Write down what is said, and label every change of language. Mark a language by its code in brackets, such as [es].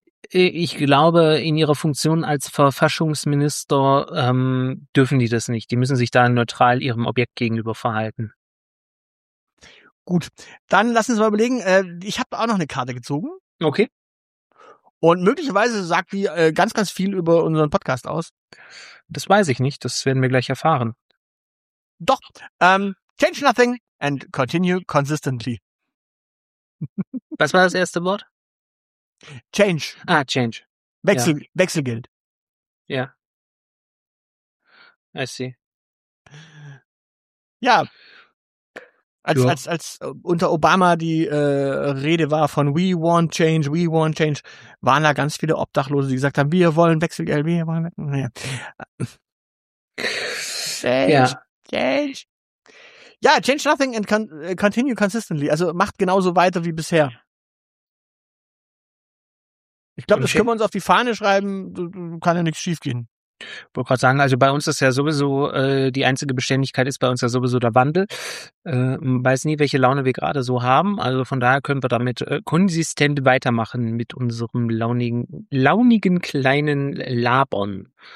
[de] Ich glaube, in ihrer Funktion als Verfassungsminister dürfen die das nicht. Die müssen sich da neutral ihrem Objekt gegenüber verhalten. Gut, dann lass uns mal überlegen. Ich habe auch noch eine Karte gezogen. Okay. Und möglicherweise sagt die ganz, ganz viel über unseren Podcast aus. Das weiß ich nicht. Das werden wir gleich erfahren. Doch. [en] Change nothing and continue consistently. [de] Was war das erste Wort? [en] Change. Ah, change. [de] Wechsel, ja. Wechselgeld. [en] Ja. I see. [de] Ja. Als unter Obama die Rede war von [en] We want change, we want change, [de] waren da ganz viele Obdachlose, die gesagt haben, wir wollen Wechselgeld, wir wollen Wechselgeld. [en] Ja. Change. Ja. Change. Ja, change nothing and continue consistently. [de] Also macht genauso weiter wie bisher. Ich glaube, okay. Das können wir uns auf die Fahne schreiben. Kann ja nichts schief gehen. Ich wollte gerade sagen, also bei uns ist ja sowieso, die einzige Beständigkeit ist bei uns ja sowieso der Wandel. Man weiß nie, welche Laune wir gerade so haben. Also von daher können wir damit konsistent weitermachen mit unserem launigen kleinen Labern.